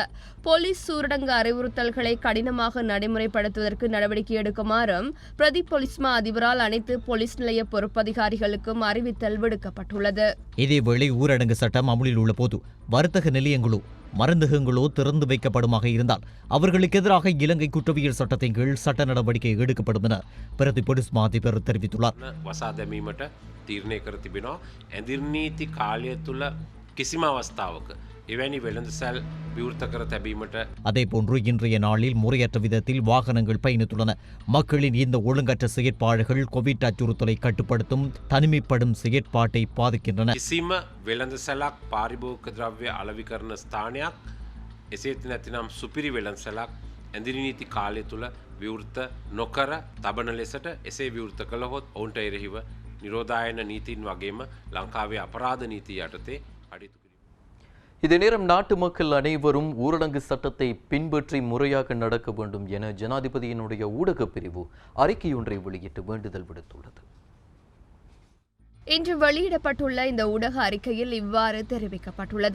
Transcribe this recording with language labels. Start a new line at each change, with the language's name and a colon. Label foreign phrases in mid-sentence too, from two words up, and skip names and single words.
Tamil: போலீஸ் ஊரடங்கு அறிவுறுத்தல்களை கடினமாக நடைமுறைப்படுத்துவதற்கு நடவடிக்கை எடுக்குமாறும் பிரதி போலீஸ் மா அதிபரால் அனைத்து போலீஸ் நிலைய பொறுப்பதிகாரிகளுக்கும் அறிவித்தல் விடுக்கப்பட்டுள்ளது. இதேவேளை ஊரடங்கு சட்டம் அமுலில் உள்ள போது வர்த்தக நிலையங்களோ மருந்தகங்களோ திறந்து வைக்கப்படுமாக இருந்தால் அவர்களுக்கு எதிராக இலங்கை குற்றவியல் சட்டத்தின் கீழ் சட்ட நடவடிக்கை எடுக்கப்படும் என பிரதி போலீஸ் மா அதிபர் தெரிவித்துள்ளார்.
Sinhala: වසා දැමීමට තීරණය කර තිබෙනවා. ඇඳිරිනීති කාලය තුළ කිසිම අවස්ථාවක එවැනි වෙළඳසැල් විවෘත කර තැබීමට.
Tamil: அதேபோன்று இன்றைய நாளில் முறையற்ற விதத்தில் வாகனங்கள் பயணித்துள்ளன. மக்களின் இந்த ஒழுங்கற்ற செயற்பாடுகள் கோவிட் அச்சுறுத்தலை கட்டுப்படுத்தும் தனிமைப்படும் செயற்பாட்டை பாதிக்கின்றன.
Sinhala: කිසිම වෙළඳසැලක් පාරිභෝගික ද්‍රව්‍ය අලෙවි කරන ස්ථානයක්, එසේත් නැතිනම් සුපිරි වෙළඳසැලක් ඇඳිරිනීති කාලය තුළ විවෘත නොකර තබන ලෙසට එසේ විවෘත කළහොත් ඔවුන්ට එරෙහිව නිරෝධායන නීතින් වගේම ලංකාවේ අපරාධ නීතිය යටතේ අඩිතු.
Tamil: இதே நேரம் நாட்டு மக்கள் அனைவரும் ஊரடங்கு சட்டத்தை பின்பற்றி முறையாக நடக்க வேண்டும் என ஜனாதிபதியினுடைய ஊடகப் பிரிவு அறிக்கையொன்றை வெளியிட்டு வேண்டுதல் விடுத்துள்ளது. இன்று வெளியிடப்பட்டுள்ள இந்த ஊடக அறிக்கையில் இவ்வாறு தெரிவிக்கப்பட்டுள்ளது.